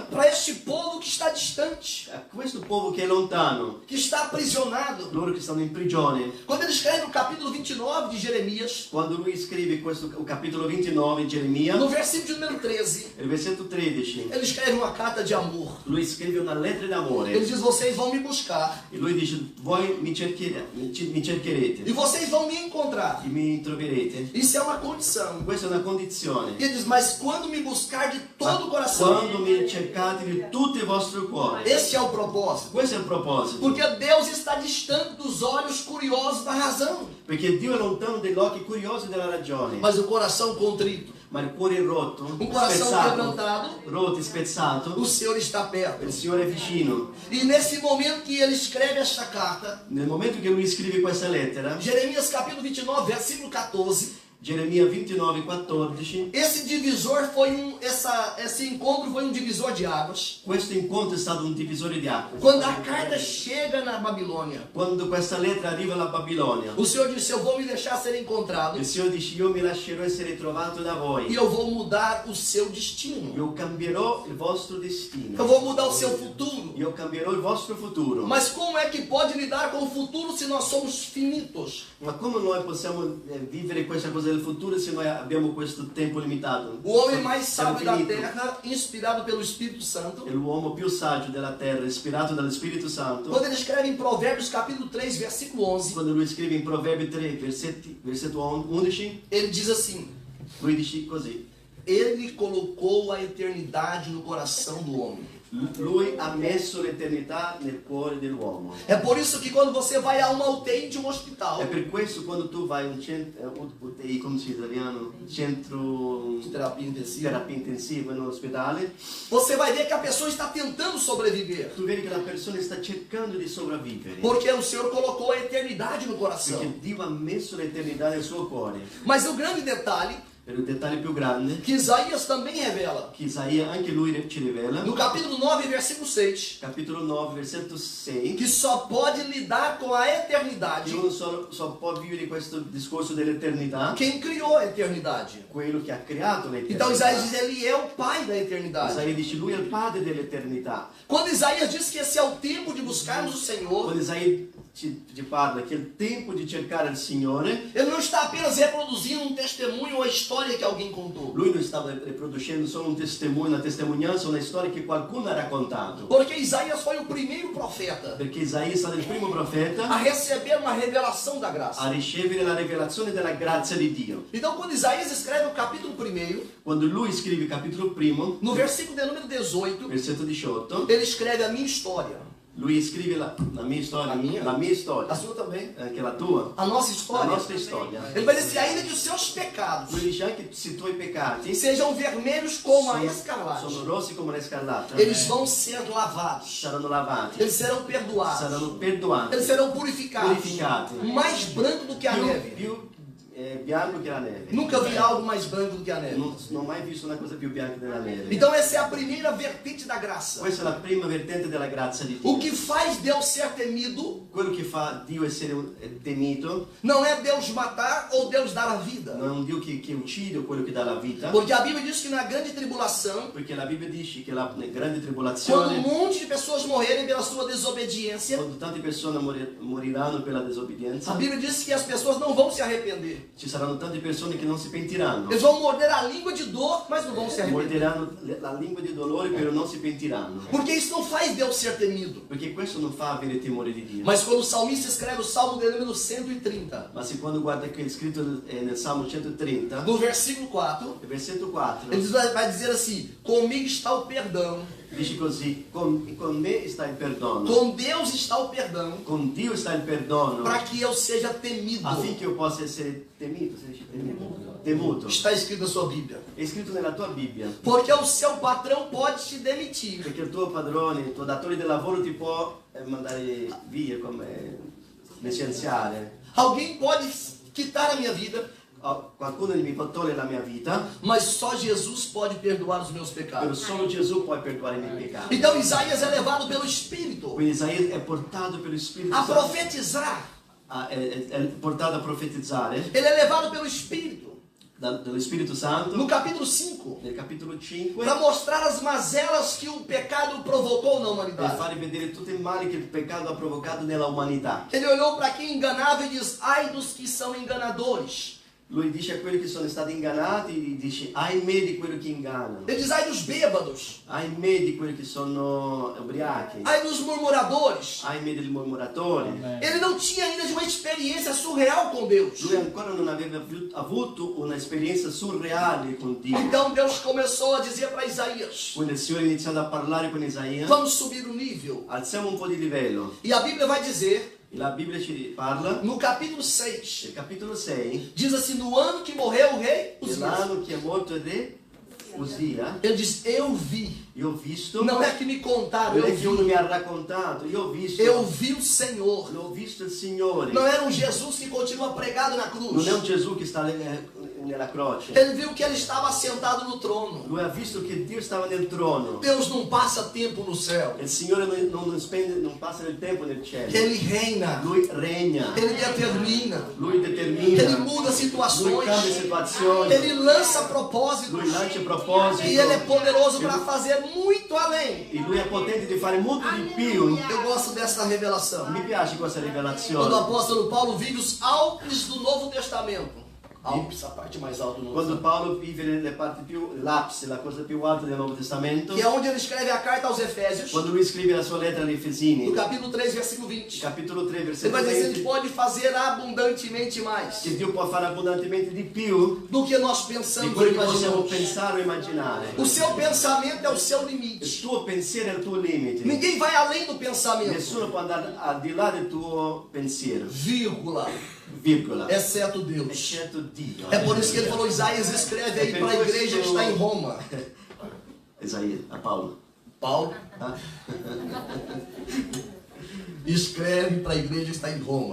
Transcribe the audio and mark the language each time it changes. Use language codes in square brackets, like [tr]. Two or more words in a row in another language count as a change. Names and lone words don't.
[pt] para este povo que está distante, [it] a questo popolo che è lontano, [pt] que está aprisionado. [it] loro che stanno in prigione. [pt] Quando ele escreve no capítulo 29 de Jeremias, [it] Quando lui scrive questo il capitolo 29 in Geremia, [pt] no versículo de número 13, [it] il versetto 13, [pt] ele escreve uma carta de amor. [it] lui scrive una lettera [pt] Ele [it] d'amore [pt] diz: vocês vão me buscar [it] e lui dice, voi mi cercherete [pt] e vocês vão me encontrar. [it] e mi troverete. [pt] Isso é uma condição. [it] Questa è una condizione. [pt] E ele diz: mas quando me buscar de todo o [it] Ma [pt] coração, [it] quando mi cercate di tutto il vostro cuore. [pt] esse é o propósito. [it] Questo è il proposito. [pt] Porque Deus está distante dos olhos curiosos da razão, [it] Perché Dio è lontano dagli occhi curiosi della ragione. [pt] mas o coração contrito, [it] Ma il cuore rotto, [pt] um coração [it] spezzato, [pt] quebrantado, [it] rotto e spezzato, [pt] o Senhor está perto. [it] il Signore è vicino. [pt] E nesse momento que ele escreve esta carta, [it] Nel momento che lui scrive questa lettera, [pt] Jeremias capítulo 29, versículo 14, [it] Geremia 29, 14, [pt] esse divisor foi esse encontro foi um divisor de águas. [it] questo incontro è stato un divisore di acque. [pt] Quando a carta chega na Babilônia, [it] Quando questa lettera arriva alla Babilonia, [pt] o Senhor disse: eu vou me deixar ser encontrado [it] il Signore dice, io mi lascerò essere trovato da [pt] e [it] voi. [pt] eu vou mudar o seu destino. [it] Io cambierò il vostro [pt] Eu [it] destino. [pt] vou mudar o seu futuro. [it] Io cambierò il vostro futuro. [pt] Mas como é que pode lidar com o futuro se nós somos finitos? [it] Ma come noi possiamo vivere questa cosa del futuro se noi abbiamo questo tempo limitato. [pt] O homem mais [it] Sarà [pt] sábio da [it] finito. [pt] terra, inspirado pelo Espírito Santo, [it] È l'uomo più saggio della terra, ispirato dallo Spirito Santo. [pt] quando ele escreve em Provérbios capítulo 3, versículo 11, [it] Quando lui scrive in Proverbi 3, versetto 11, [pt] ele diz assim: [it] lui dice così. [pt] Ele colocou a eternidade no coração do homem. [it] Lui ha messo l'eternità nel cuore dell'uomo. [pt] É por isso que quando você vai a uma UTI de um hospital, [it] È per questo quando tu vai a un UTI, come si dice in italiano? [pt] Centro de terapia intensiva, [it] terapia intensiva in un ospedale, [pt] você vai ver que a pessoa está tentando sobreviver, [it] tu vedi che la persona sta cercando di sopravvivere. [pt] porque o Senhor colocou a eternidade no coração. [it] Perché Dio ha messo l'eternità nel suo cuore. [pt] Mas o grande detalhe, [it] Per il dettaglio più grande, [pt] que Isaías também revela, [it] che Isaia anche lui ci rivela, [pt] no capítulo 9, versículo 6, [it] capitolo 9, versetto 6, [pt] que só pode lidar com a eternidade [it] che uno solo può vivere questo discorso dell'eternità, [pt] quem criou a eternidade. [it] quello che ha creato [pt] Então Isaías diz, [it] l'eternità. [pt] ele é o pai da eternidade. [it] Isaia dice lui è il padre dell'eternità. [pt] Quando Isaías diz que esse é o tempo de buscarmos o Senhor, [it] Quando Isaia ci parla che è il tempo di cercare il Signore, [pt] ele não está apenas reproduzindo um testemunho ou a história que alguém contou. [it] lui non stava riproducendo solo un testimone, una testimonianza, una storia che qualcuno ha raccontato. [pt] Porque Isaías foi o primeiro profeta [it] Perché Isaia è stato il primo profeta [pt] a receber uma revelação da graça. [it] a ricevere la rivelazione della grazia di Dio. [pt] Então, quando Isaías escreve o capítulo 1, [it] Quando lui scrive il capitolo primo, [pt] no versículo de número 18, [it] versetto 18, [pt] ele escreve a minha história. [it] lui scrive la mia storia, La mia? la mia storia, [pt] A sua também. [it] anche la tua, [pt] A nossa [it] la [pt] história. [it] nostra storia. [pt] Ele vai dizer, ainda que os seus pecados [it] Lui dice anche se i tuoi peccati [pt] sejam vermelhos como a [it] sono [pt] escarlate, [it] rossi come la scarlata, [pt] eles vão ser lavados. [it] saranno lavati, [pt] Eles serão perdoados. [it] saranno perdoati, [pt] Eles serão purificados. [it] purificati, [pt] Mais branco do que a neve. [it] più bianco che la neve. [pt] Nunca vi algo mais branco do que a neve. [it] Non ho mai visto una cosa più bianca della neve. [pt] Então essa é a primeira vertente da graça. [it] Questa è la prima vertente della grazia di Dio. [pt] O que faz Deus ser temido [it] Quello che fa Dio essere temito [pt] não é Deus matar ou Deus dar a vida. [it] non è un Dio che uccide o quello che dà la vita, [pt] Porque a Bíblia diz que na grande tribulação, [it] perché la Bibbia dice che la grande [pt] quando [it] tribolazione, [pt] monte de pessoas morrerem pela sua desobediência, [it] quando tante persone moriranno per la disobbedienza, [pt] a Bíblia diz que as pessoas não vão se arrepender. [it] ci saranno tante persone che non si pentiranno. [pt] Eles vão morder a língua de dor, mas não vão se arrepender. [it] Morderanno la lingua di dolore, però non si pentiranno. [pt] Porque isso não faz Deus ser temido. [it] Perché questo non fa avere timore di Dio. [pt] Mas quando o salmista escreve o Salmo de número 130, [it] Ma se quando guarda che è scritto nel Salmo 130, [pt] no versículo 4, [it] versetto 4, [pt] ele vai dizer assim: comigo está o perdão, [it] dice così, con me sta il perdono, [pt] com Deus está o perdão, [it] con Dio sta il perdono, [pt] para que eu seja temido. [it] affinché io possa essere temito, si dice temuto. [pt] Está escrito na sua Bíblia. [it] È scritto nella tua Bibbia. [pt] Porque o seu patrão pode te demitir. [it] Perché il tuo padrone, il tuo datore di lavoro ti può mandare via, come licenziare. [pt] Alguém pode quitar a minha vida, [it] Qualcuno mi può togliere la mia vita, [pt] mas só Jesus pode perdoar os meus [it] però [pt] pecados. [it] solo Gesù può perdoare i miei peccati. [pt] Então Isaías é levado pelo Espírito [it] Quindi Isaia è portato per lo Spirito [pt] a Santo, profetizar. [it] è portato a profetizzare [pt] Ele é levado pelo Espírito [it] dallo Spirito Santo [pt] no capítulo 5 [it] nel capitolo 5 [pt] para mostrar as mazelas que o pecado provocou na [it] per [pt] humanidade. [it] fare vedere tutto il male che il peccato ha provocato nella umanità. [pt] Ele olhou para quem enganava e diz: ai dos que são enganadores. [it] Lui dice a quelli che sono stati ingannati, dice ahimè di quelli che ingannano, [pt] Ele diz: ai dos bêbados, [it] ahimè di quelli che sono ubriachi, [pt] ai dos murmuradores. [it] ahimè dei murmuratori. [pt] Ele não tinha ainda de uma experiência surreal com Deus. [it] Lui ancora non aveva avuto un'esperienza surreale con Dio. [pt] Então Deus começou a dizer para Isaías: [it] Quindi il Signore ha iniziato a parlare con Isaia, [pt] vamos subir o nível. [it] alziamo un po' di livello. [pt] E a Bíblia vai dizer, [it] La Bibbia ci parla, [pt] no capítulo 6, [it] nel capitolo 6, [pt] diz assim: no ano que morreu o rei Uzias, [it] nell'anno che è morto il re Usia, [pt] ele diz: eu vi. [it] io ho visto, [pt] Não é que me contaram, [it] non [pt] eu [it] è che uno [pt] vi. [it] mi ha raccontato, io ho visto, [pt] Eu vi o Senhor. [it] l'ho visto il Signore. [pt] Não era um Jesus que continua pregado na cruz. [it] Non è un Gesù che sta nella croce. [pt] Ele viu que ele estava assentado no trono. [it] Lui ha visto che Dio stava nel trono. [pt] Deus não passa tempo no céu. [it] Il Signore non passa del tempo nel cielo. [pt] Ele reina. [it] Lui regna, [pt] Ele determina. [it] lui [pt] Ele [it] determina, [pt] muda [it] lui [pt] situações. [it] cambia situazioni, [pt] Ele lança propósitos. [it] lui lancia propositi [pt] E ele é poderoso para fazer muito além. [it] e lui è potente di fare molto di più. [pt] Eu gosto dessa revelação. [it] Mi piace questa [pt] Quando o [it] rivelazione. [pt] apóstolo Paulo vive os auges do Novo Testamento. Alpes, a parte mais alta do Novo [it] Quando [pt] Testamento. [it] Paolo vive nelle parti più, l'apsi, la cosa più alta del Nuovo Testamento, [pt] Que é onde ele escreve a carta aos Efésios, [it] quando lui scrive la sua lettera agli Efesini, [pt] no capítulo 3, versículo 20. [it] capitolo 3, [pt] Ele [it] versetto [pt] vai dizer que ele [it] 20, [pt] pode fazer abundantemente mais [it] che Dio può fare abbondantemente di più [pt] do que nós [it] di [pt] pensamos ou [it] quello che possiamo [pt] imaginamos. [it] pensare o immaginare. [pt] O seu pensamento é o seu [it] Il [pt] limite. [it] tuo pensiero è il tuo limite. [pt] Ninguém vai além do pensamento. [it] Nessuno può andare al di là del tuo pensiero, [pt] Vírgula. [it] virgola, [pt] Exceto Deus. [it] eccetto Dio. [pt] É por isso que ele falou, Isaías escreve aí para a igreja que está em Roma. [it] Isaia, a Paolo. [pt] Paulo Ah, escreve para a igreja que está em Roma.